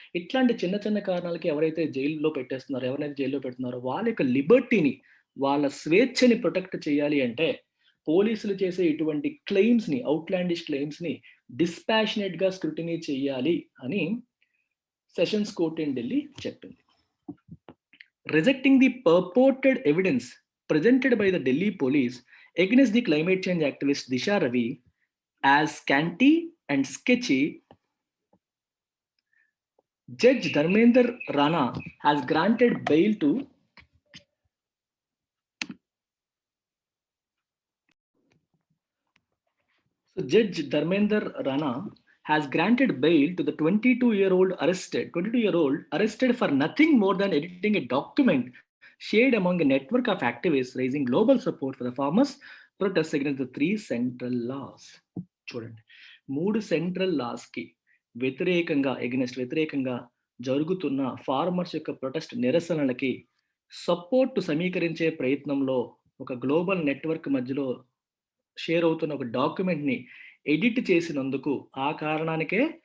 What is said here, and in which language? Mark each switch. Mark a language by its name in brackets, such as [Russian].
[Telugu] ఇట్లాంటి చిన్న చిన్న కారణాలకి ఎవరైతే జైల్‌లో పెట్టేస్తున్నారో, ఎవరినైతే జైల్‌లో పెడుతున్నారో వాళ్ళ యొక్క లిబర్టీని, వాళ్ళ స్వేచ్ఛని ప్రొటెక్ట్ చేయాలి అంటే పోలీసులు చేసే ఇటువంటి క్లెయిమ్స్‌ని, ఔట్‌లాండిష్ క్లెయిమ్స్‌ని డిస్పాషనేట్‌గా స్క్రూటినీ చేయాలి అని సెషన్స్ కోర్ట్ ఇన్ ఢిల్లీ చెప్పింది. [English] Rejecting the purported evidence presented by the Delhi police against the climate change activist Disha Ravi as scanty and sketchy, Judge Dharmender Rana has granted bail to Judge Dharmender Rana has granted bail to the 22-year-old arrested for nothing more than editing a document shared among a network of activists raising global support for the farmers' protests against the 3 central laws. [Telugu] చూడండి, 3 central లాస్‌కి వ్యతిరేకంగా జరుగుతున్న farmers యొక్క protest నిరసనలకి support సమీకరించే ప్రయత్నంలో ఒక global network మధ్యలో share అవుతున్న ఒక డాక్యుమెంట్‌ని ఎడిట్ చేసినందుకు, ఆ కారణానికే